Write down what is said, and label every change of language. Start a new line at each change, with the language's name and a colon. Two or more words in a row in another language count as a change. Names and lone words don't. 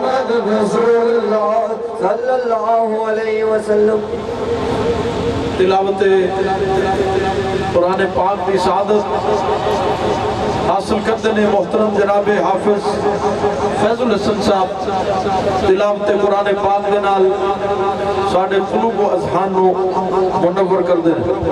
Arabic: رسول الله صلى الله عليه وسلم.
Punjabi: تلاوت قرآن پاک کی سعادت حاصل کرتے نے محترم جناب حافظ فیض الحسن صاحب تلاوت قرآن پاک دے نال ساڈے قلوب و اذہان نوں منور کر دے.